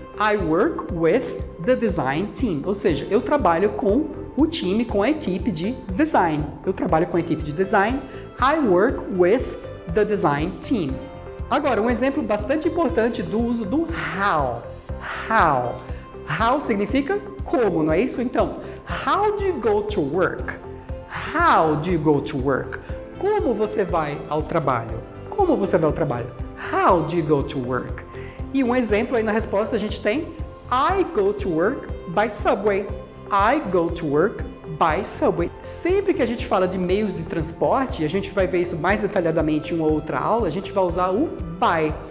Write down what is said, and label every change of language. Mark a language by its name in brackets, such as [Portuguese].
[English] I work with the design team. [Portuguese] Ou seja, eu trabalho com o time, com a equipe de design. Eu trabalho com a equipe de design. [English] I work with the design team. [Portuguese] Agora, um exemplo bastante importante do uso do how. How. How significa como, não é isso? [English] Então, how do you go to work? How do you go to work? [Portuguese] Como você vai ao trabalho? Como você vai ao trabalho? [English] How do you go to work? [Portuguese] E um exemplo aí na resposta a gente tem [English] I go to work by subway. I go to work by subway. [Portuguese] Sempre que a gente fala de meios de transporte, a gente vai ver isso mais detalhadamente em uma outra aula, a gente vai usar o by.